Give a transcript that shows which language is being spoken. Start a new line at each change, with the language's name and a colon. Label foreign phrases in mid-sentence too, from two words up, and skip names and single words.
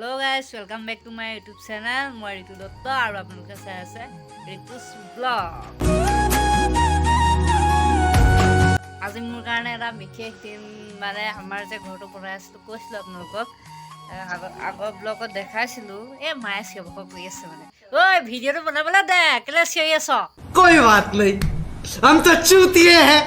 English: guys, welcome back to my YouTube channel.
Assamese: মই ঋতু দত্ত আৰু আপোনালোকে চাই আছে ঋতুস ব্লগ। আজি মোৰ কাৰণে এটা বিশেষ দিন মানে আমাৰ যে ঘৰটো বনাই আছিলো কৈছিলো আপোনালোকক আগৰ ব্লগত দেখাইছিলো এই মায়ে চিঞৰ কৰি আছে মানে ঐ ভিডিঅ'টো বনাবলৈ দে কেলে চিঞৰি আছ
Hindi: कोई बात नहीं हम तो चूतिए हैं